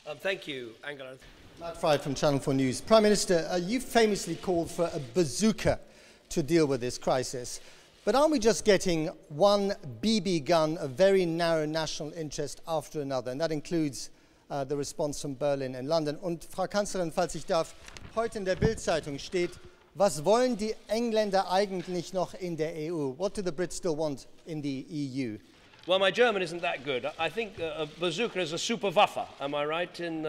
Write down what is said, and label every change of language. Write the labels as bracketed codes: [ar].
[en] Thank you, Angela. Matt Fried from Channel 4 News. Prime Minister, you famously called for a bazooka to deal with this crisis. But aren't we just getting one BB gun of very narrow national interest after another? And that includes the response from Berlin and London. [de] Und Frau Kanzlerin, falls ich darf, heute in der Bild-Zeitung steht, was wollen die Engländer eigentlich noch in der EU? [en] What do the Brits still want in the EU? Well, my German isn't that good. I think a bazooka is a Superwaffe. Am I right?